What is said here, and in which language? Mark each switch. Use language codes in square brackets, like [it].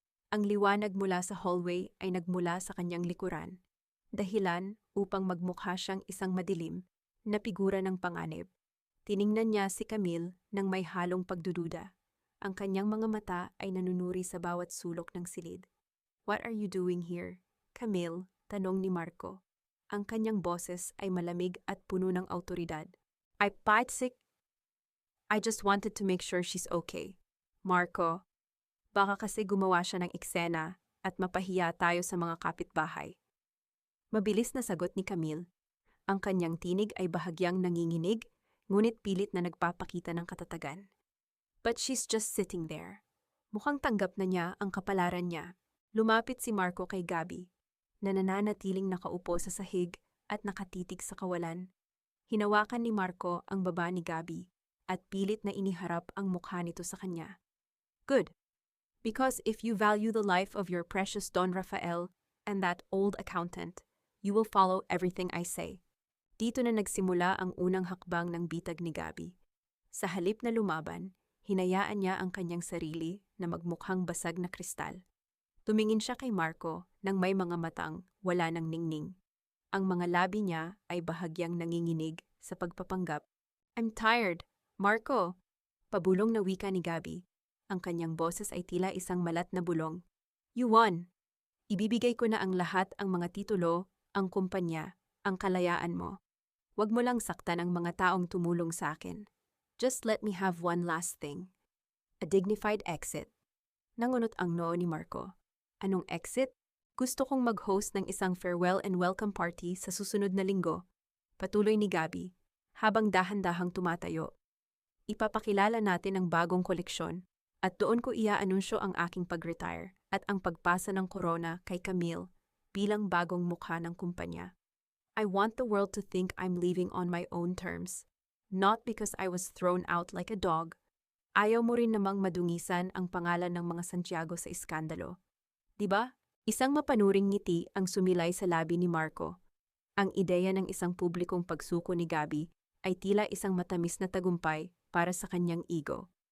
[tl] Ang liwanag mula sa hallway ay nagmula sa kanyang likuran, dahilan upang magmukha siyang isang madilim na figura ng panganib. Tiningnan niya si Camille nang may halong pagdududa. Ang kanyang mga mata ay nanunuri sa bawat sulok ng silid. [en] What are you doing here, Camille? [tl] Tanong ni Marco. Ang kanyang boses ay malamig at puno ng awtoridad. [en] I just wanted to make sure she's okay. [tl] Marco, baka kasi gumawa siya ng eksena at mapahiya tayo sa mga kapitbahay. Mabilis na sagot ni Camille. Ang kanyang tinig ay bahagyang nanginginig, ngunit pilit na nagpapakita ng katatagan. [en] But she's just sitting there. [tl] Mukhang tanggap na niya ang kapalaran niya. Lumapit si Marco kay Gabby, na nananatiling nakaupo sa sahig at nakatitig sa kawalan. Hinawakan ni Marco ang baba ni Gabby at pilit na iniharap ang mukha nito sa kanya. [en] Good. Because if you value the life of your precious Don Rafael and that old accountant, you will follow everything I say. [tl] Dito na nagsimula ang unang hakbang ng bitag ni Gabby. Sa halip na lumaban, hinayaan niya ang kanyang sarili na magmukhang basag na kristal. Tumingin siya kay Marco nang may mga matang wala ng ningning. Ang mga labi niya ay bahagyang nanginginig sa pagpapanggap. [en] I'm tired, [tl] Marco. Pabulong na wika ni Gabby. Ang kanyang boses ay tila isang malat na bulong. [en] You won. [tl] Ibibigay ko na ang lahat, ang mga titulo, ang kumpanya, ang kalayaan mo. Huwag mo lang saktan ang mga taong tumulong sa akin. [en] Just let me have one last thing. A dignified exit. [tl] Nangunot ang noo ni Marco. Anong exit? Gusto kong mag-host ng isang [en] farewell and welcome party [tl] sa susunod na linggo. Patuloy ni Gabby, habang dahan-dahang tumatayo. Ipapakilala natin ang bagong koleksyon at doon ko iaanunsyo ang aking pag-retire at ang pagpasa ng corona kay Camille bilang bagong mukha ng kumpanya. [en] I want the world to think I'm leaving on my own terms, not because I was thrown out like a dog. [tl] Ayaw mo rin namang madungisan ang pangalan ng mga Santiago sa iskandalo. Diba? Isang mapanuring ngiti ang sumilay sa labi ni Marco. Ang ideya ng isang publikong pagsuko ni Gabby ay tila isang matamis na tagumpay para sa kanyang ego.